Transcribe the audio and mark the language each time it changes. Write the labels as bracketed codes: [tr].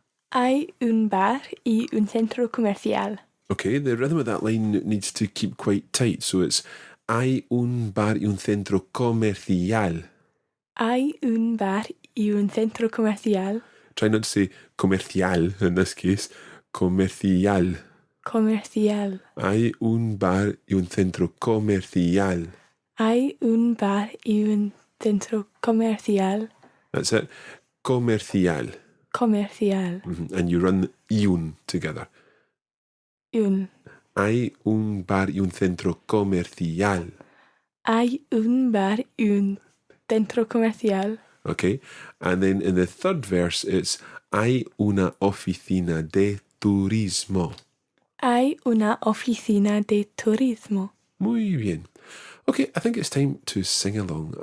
[es] Hay un bar y un centro comercial. [en] Okay, the rhythm of that line needs to keep quite tight, so it's [es] hay un bar y un centro comercial. Hay un bar y un centro comercial. [en] Try not to say comercial in this case, comercial. [es] Comercial. Hay un bar y un centro comercial. Hay un bar y un centro comercial. [en] That's it, comercial. [es] Comercial. [en] And you run un together. [es] Un. Hay un bar y un centro comercial. Hay un bar y un centro comercial. [en] Okay, and then in the third verse it's [es] hay una oficina de turismo. Hay una oficina de turismo. Muy bien. [en] Okay, I think it's time to sing along.